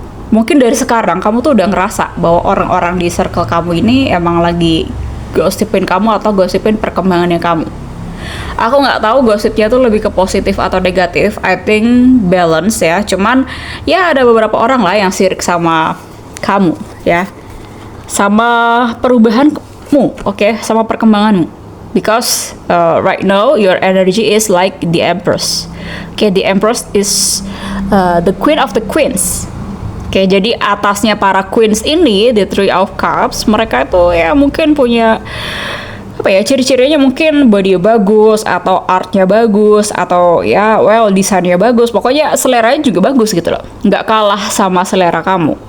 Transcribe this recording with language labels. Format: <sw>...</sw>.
<id>Mungkin dari sekarang kamu tuh udah ngerasa bahwa orang-orang di circle kamu ini emang lagi gosipin kamu atau gosipin perkembangannya kamu. Aku nggak tahu gosipnya tuh lebih ke positif atau negatif.</id> <en>I think balance</en> <id>ya. Cuman ya ada beberapa orang lah yang sirik sama kamu ya, sama perubahanmu, oke, sama perkembanganmu.</id> <en>Because right now your energy is like the Empress. Okay, the Empress is the Queen of the Queens.</en> <id>Oke, jadi atasnya para queens ini, the Three of Cups, mereka itu ya mungkin punya apa ya, ciri-cirinya mungkin body bagus atau artnya bagus atau ya well desainnya bagus, pokoknya seleranya juga bagus gitu loh, nggak kalah sama selera kamu.</id>